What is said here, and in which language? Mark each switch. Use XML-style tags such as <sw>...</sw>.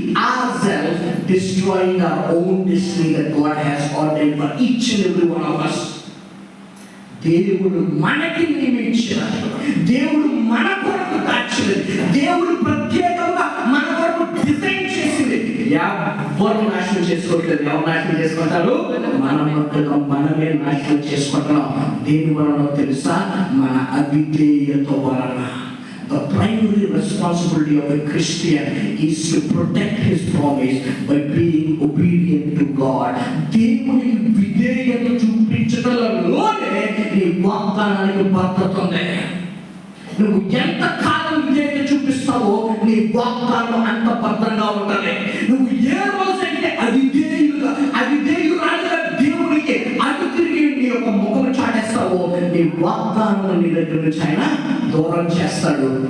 <en>ourselves destroying our own destiny that God has ordained for each and every one of us.</en> <te>దేవుడు మనకి నియమించిన, దేవుడు మన కొరకు దాచినది, దేవుడు ప్రత్యేకంగా మన కొరకు డిజైన్ చేసింది ఎవరు నాశనం చేసుకోవట్లేదు. ఎవరు నాశనం చేసుకుంటారు? మనం మనమే నాశనం చేసుకుంటున్నాం. దేని వలన తెలుసా? మన అవిధేయత వలన.</te> <en>The primary responsibility of a Christian is to protect his promise by being obedient to God.</en> <te>దేవునికి విధేయత చూపించడంలోనే నీ వాగ్దానానికి భద్రత ఉంది. నువ్వు ఎంత కాలం విధేయత చూపిస్తావో నీ వాగ్దానం అంత భద్రంగా ఉంటుంది. నువ్వు ఏ రోజైతే అవిధేయురాలుగా దేవునికి అటు తిరిగి నీ యొక్క ముఖం చాటేస్తావో నీ వాగ్దానం నీ దగ్గర నుంచి ఆయన దూరం చేస్తాడు.</te>